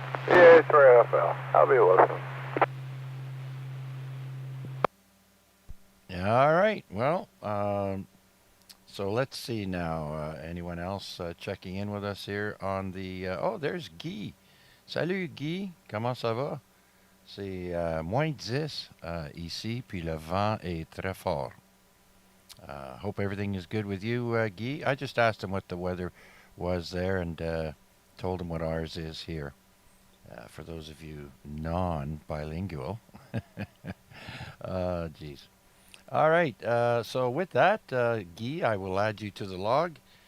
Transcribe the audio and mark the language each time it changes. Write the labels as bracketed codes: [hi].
[en] Yeah, it's for NFL. I'll be listening. All right. Well, so let's see now. Anyone else checking in with us here on the... oh, there's [fr] Guy. Salut, Guy. Comment ça va? C'est moins 10 ici, puis le vent est très fort. [en] Hope everything is good with you, Guy. I just asked him what the weather was there and told him what ours is here. For those of you non-bilingual. Geez. All right. So with that, Guy, I will add you to the log.